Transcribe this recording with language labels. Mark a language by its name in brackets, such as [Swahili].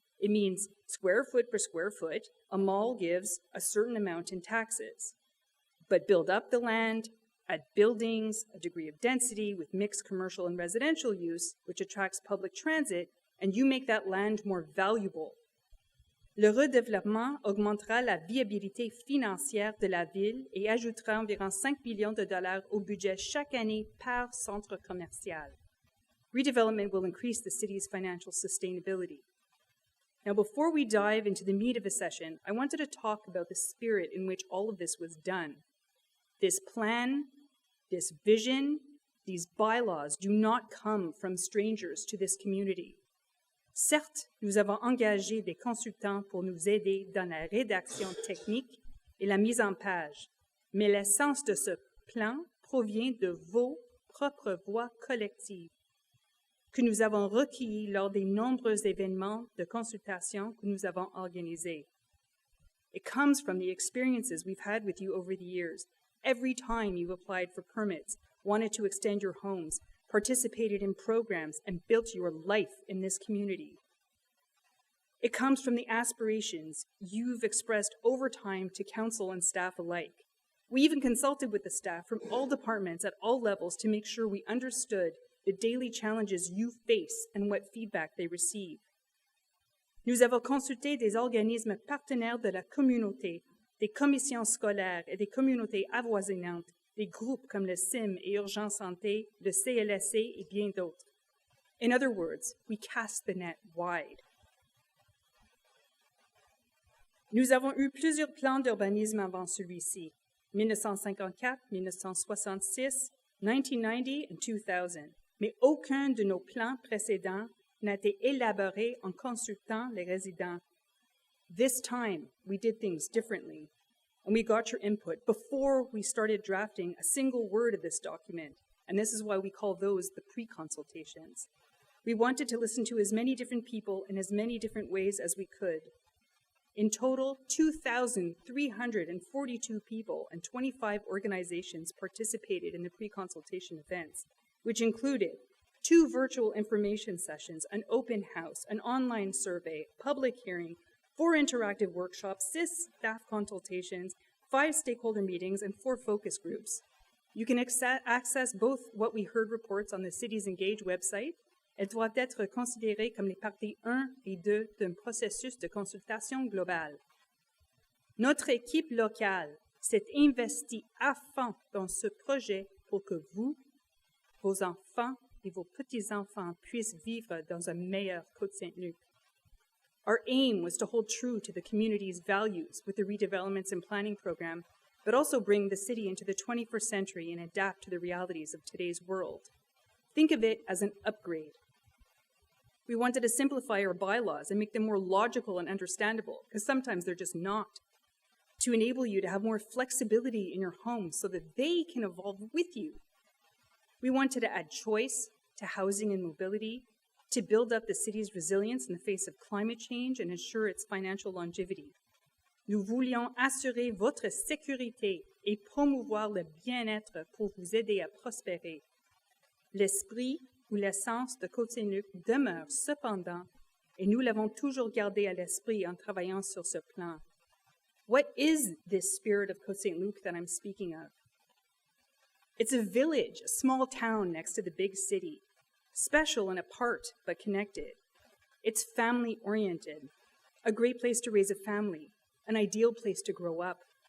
[English] It means square foot per square foot, a mall gives a certain amount in taxes. But build up the land, add buildings, a degree of density with mixed commercial and residential use, which attracts public transit, and you make that land more valuable. [French] Le redéveloppement augmentera la viabilité financière de la ville et ajoutera environ 5 millions de dollars au budget chaque année par centre commercial. [English] Redevelopment will increase the city's financial sustainability. Now, before we dive into the meat of the session, I wanted to talk about the spirit in which all of this was done. This plan, this vision, these bylaws do not come from strangers to this community. [French] Certes, nous avons engagé des consultants pour nous aider dans la rédaction technique et la mise en page, mais l'essence de ce plan provient de vos propres voix collectives que nous avons recueillies lors des nombreux événements de consultation que nous avons organisés. [English] It comes from the experiences we've had with you over the years. Every time you applied for permits, wanted to extend your homes, participated in programs, and built your life in this community. It comes from the aspirations you've expressed over time to council and staff alike. We even consulted with the staff from all departments at all levels to make sure we understood the daily challenges you face and what feedback they receive. [French] Nous avons consulté des organismes partenaires de la communauté, des commissions scolaires et des communautés avoisinantes, des groupes comme le CIM et Urgence Santé, le CLSC et bien d'autres. [English] In other words, we cast the net wide. [French] Nous avons eu plusieurs plans d'urbanisme avant celui-ci, 1954, 1966, 1990 et 2000, mais aucun de nos plans précédents n'a été élaboré en consultant les résidents. [English] This time, we did things differently, and we got your input before we started drafting a single word of this document, and this is why we call those the pre-consultations. We wanted to listen to as many different people in as many different ways as we could. In total, 2,342 people and 25 organizations participated in the pre-consultation events, which included 2 virtual information sessions, an open house, an online survey, public hearing, 4 interactive workshops, 6 staff consultations, 5 stakeholder meetings, and 4 focus groups. You can access both what we heard reports on the Cities Engage website. [French] Elles doivent être considérées comme les parties 1 et 2 d'un processus de consultation globale. Notre équipe locale s'est investie à fond dans ce projet pour que vous, vos enfants et vos petits-enfants puissent vivre dans un meilleur Côte-Saint-Luc. [English] Our aim was to hold true to the community's values with the redevelopments and planning program, but also bring the city into the 21st century and adapt to the realities of today's world. Think of it as an upgrade. We wanted to simplify our bylaws and make them more logical and understandable, because sometimes they're just not. To enable you to have more flexibility in your home so that they can evolve with you. We wanted to add choice to housing and mobility, to build up the city's resilience in the face of climate change and ensure its financial longevity. [French] Nous voulions assurer votre sécurité et promouvoir le bien-être pour vous aider à prospérer. L'esprit ou l'essence de Côte-Saint-Luc demeure cependant, et nous l'avons toujours gardé à l'esprit en travaillant sur ce plan. [English] What is this spirit of Côte-Saint-Luc that I'm speaking of? It's a village, a small town next to the big city, special and apart but connected. It's family-oriented, a great place to raise a family, an ideal place to grow up.